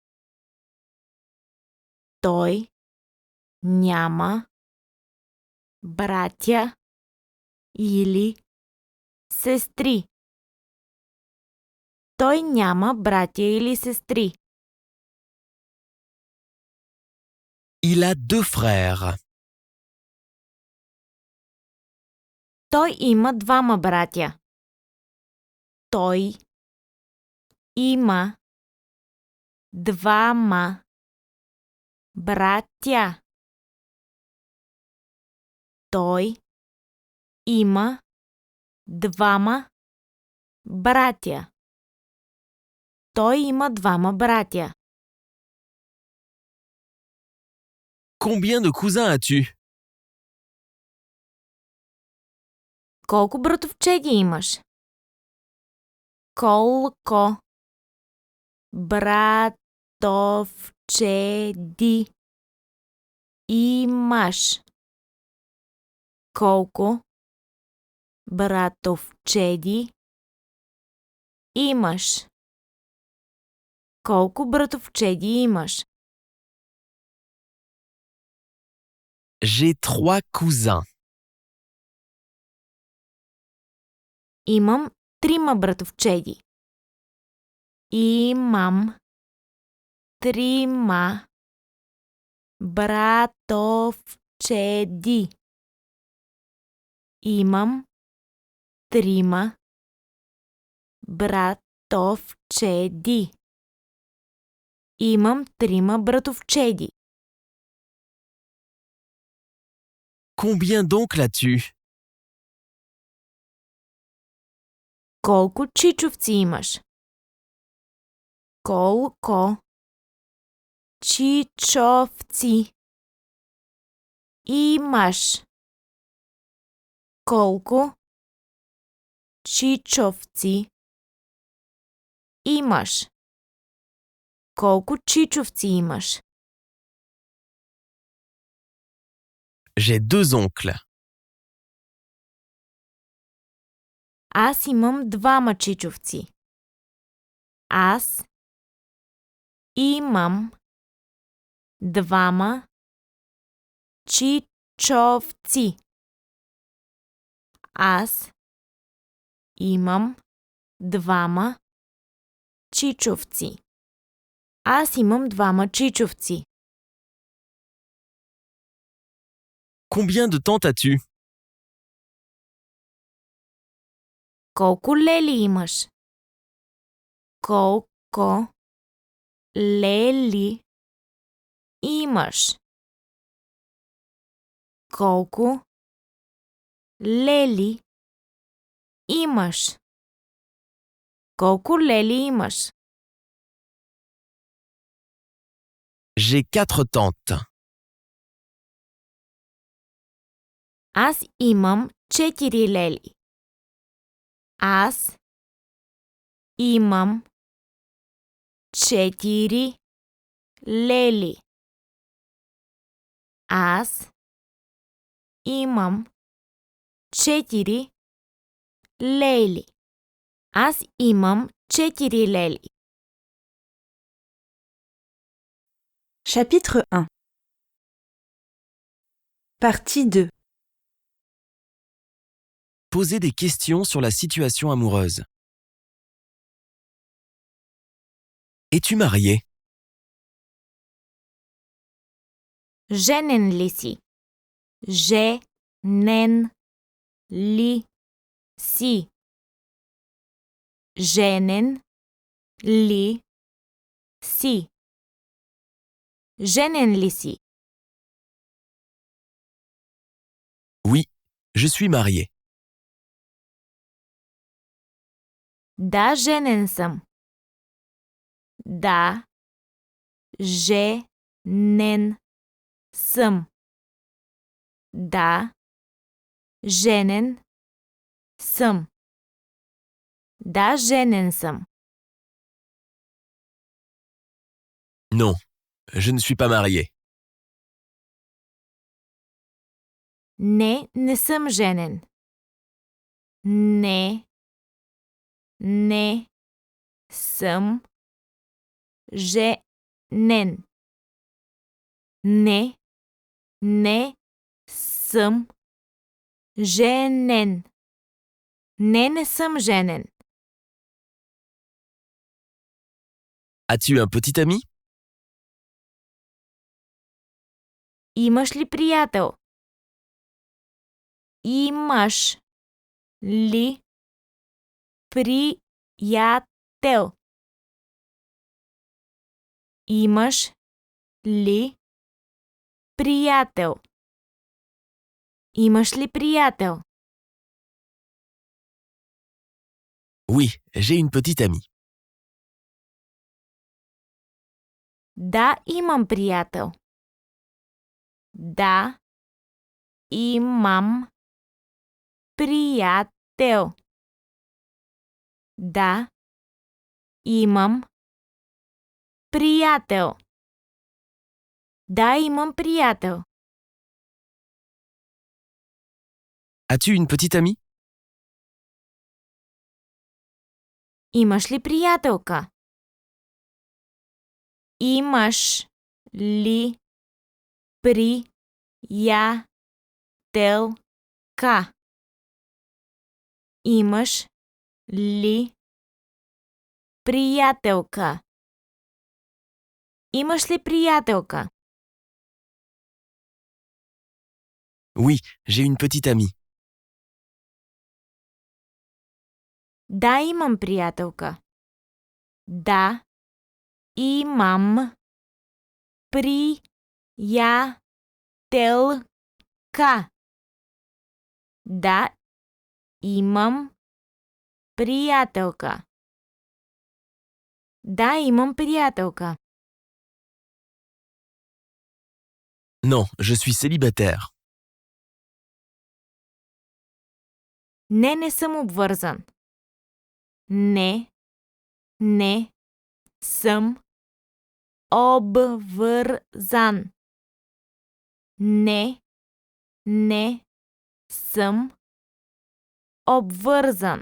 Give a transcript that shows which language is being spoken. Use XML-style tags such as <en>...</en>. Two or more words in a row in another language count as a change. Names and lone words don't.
<bg>Той няма братя или сестри. Той няма братя или сестри.</bg> <fr>Il a deux frères.</fr> <bg>Той има двама братя. Той има двама братя. Той има двама братя. Той има двама братя.</bg> <fr>Combien de cousins as-tu?</fr> <bg>Колко братовчеди имаш? Колко братовчеди имаш? Колко братовчеди имаш? Колко братовчеди имаш?</bg> <fr>J'ai trois cousins.</fr> <bg>Имам трима братовчеди. Имам трима братовчеди. Имам трима братовчеди. Имам трима братовчеди.</bg> <fr>Combien d'oncles as-tu?</fr> <bg>Колко чичовци имаш? Колко чичовци имаш? Колко чичовци имаш? Колко чичовци имаш?</bg> <fr>J'ai deux oncles.</fr> <bg>Аз имам двама чичовци. Аз имам двама чичовци. Аз имам двама чичовци. Аз имам двама чичовци.</bg> <fr>Combien de tantes as-tu?</fr> <bg>Колко лели имаш? Колко лели имаш? Колко лели имаш? Колко лели имаш?</bg> <fr>J'ai quatre tantes.</fr> <bg>Аз имам 4 лели. Аз Имам 4 лели. Аз имам 4 лели. Аз имам 4 лели.</bg> <fr>Chapitre 1. Partie 2. Posez des questions sur la situation amoureuse. Es-tu marié?</fr> <bg>Женен ли си? Женен ли си? Женен ли си? Женен ли си?</bg> <fr>Oui, je suis marié.</fr> <bg>Да, женен съм. Да, женен съм. Да, женен съм. Да, женен съм.</bg> <fr>Non, je ne suis pas marié.</fr> <bg>Не, не съм женен. Не, не съм женен. Не, не съм женен. Не, не съм женен.</bg> <fr>As-tu un petit ami?</fr> <bg>Имаш ли приятел? Имаш ли приятел? Имаш ли приятел? Имаш ли приятел?</bg> <fr>Oui, j'ai une petite amie.</fr> <bg>Да, имам приятел. Да, имам приятел. Да, имам приятел. Да, имам приятел.</bg> <fr>As-tu une petite amie?</fr> <bg>Имаш ли приятелка? Имаш ли приятелка? Имаш ли приятелка? Имаш ли приятелка?</bg> <fr>Oui, j'ai une petite amie.</fr> <bg>Да, имам приятелка. Да, имам приятелка. Да, имам приятелка. Да, имам приятелка.</bg> <fr>Non, je suis célibataire.</fr> <bg>Не, не съм обвързан. Не, не съм обвързан. Не, не съм обвързан.</bg>